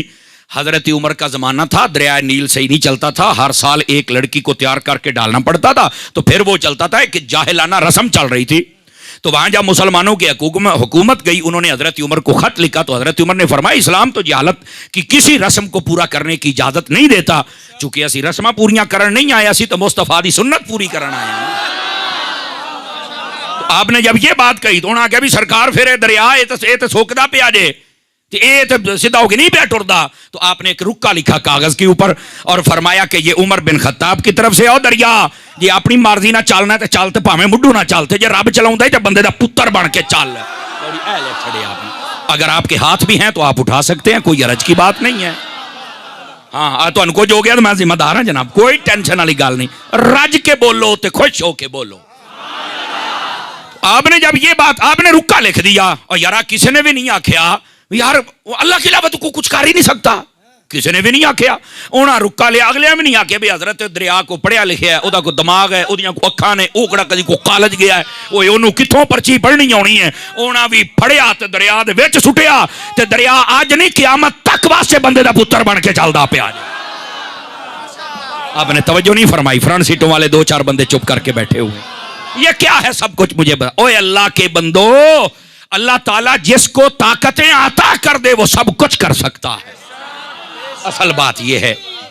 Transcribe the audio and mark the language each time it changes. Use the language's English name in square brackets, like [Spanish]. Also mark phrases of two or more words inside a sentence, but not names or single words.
[Urdu] حضرت عمر کا زمانہ تھا, دریائے نیل صحیح نہیں چلتا تھا, ہر سال ایک لڑکی کو تیار کر کے ڈالنا پڑتا تھا, تو پھر وہ چلتا تھا کہ جاہلانہ رسم چل رہی تھی. تو وہاں جب مسلمانوں کی حکومت گئی, انہوں نے حضرت عمر کو خط لکھا, تو حضرت عمر نے فرمایا اسلام تو جہالت کی کسی رسم کو پورا کرنے کی اجازت نہیں دیتا, چونکہ [Punjabi] اسی رسماں پوریاں کرن نہیں آیا, اسی تو مصطفیٰ دی سنت پوری کرن آیا. [Urdu] آپ نے جب یہ بات کہی تو انہوں نے کہا بھی سرکار پھر دریا یہ تو [Punjabi] سوکدا پیا جے, یہ تو سیدھا ہو کے نہیں پیا ٹردا. [Urdu] تو آپ نے ایک رکا لکھا کاغذ کے اوپر اور فرمایا کہ یہ عمر بن خطاب کی طرف سے, [Punjabi] او دریا جی اپنی مرضی نہ چلنا ہے تو چلتے پاویں مڈو نہ چلتے, جے رب چلاؤں ہے تو بندے دا پتر بن کے چل. [Urdu] اگر آپ کے ہاتھ بھی ہیں تو آپ اٹھا سکتے ہیں, کوئی حرج کی بات نہیں ہے. ہاں تو ان کو جو ہو گیا تو میں ذمہ دار ہوں جناب, کوئی ٹینشن والی گل نہیں. [Punjabi] رج کے بولو تے خوش ہو کے بولو. [Urdu] آپ نے جب یہ بات آپ نے رکا لکھ دیا, اور یار کسی نے بھی نہیں آخیا یار اللہ کے علاوہ تو کوئی کچھ کر ہی نہیں سکتا, [Punjabi] کسی نے بھی نہیں آخیا، انہیں رکا لیا، اگلے بھی نہیں آخیا بھی حضرت دریا کو پڑھیا لکھیا ہے, ਉਹਦਾ ਕੋਈ ਦਿਮਾਗ है, ਉਹਦੀਆਂ ਕੋ ਅੱਖਾਂ ਨੇ, ਉਹ ਕਿਹੜਾ ਕਦੀ ਕੋ ਕਾਲਜ ਗਿਆ ਹੈ, ਓਏ ਉਹਨੂੰ ਕਿੱਥੋਂ ਪਰਚੀ ਪੜ੍ਹਨੀ ਆਉਣੀ ਹੈ। ਉਹਨਾਂ ਵੀ ਫੜਿਆ ਤੇ ਦਰਿਆ ਦੇ ਵਿੱਚ ਸੁੱਟਿਆ ਤੇ ਦਰਿਆ ਅੱਜ ਨਹੀਂ ਕਿਆਮਤ ਤੱਕ ਵਾਸਤੇ ਬੰਦੇ ਦਾ ਪੁੱਤਰ ਬਣ ਕੇ ਚੱਲਦਾ ਪਿਆ। [Urdu] آپ نے توجہ نہیں فرمائی، فرنٹ سیٹوں والے 2-4 بندے چپ کر کے بیٹھے ہوئے، یہ کیا ہے سب کچھ مجھے بتا. اوئے اللہ کے بندو، اللہ تعالیٰ جس کو طاقتیں عطا کر دے وہ سب کچھ کر سکتا ہے. اصل بات یہ ہے.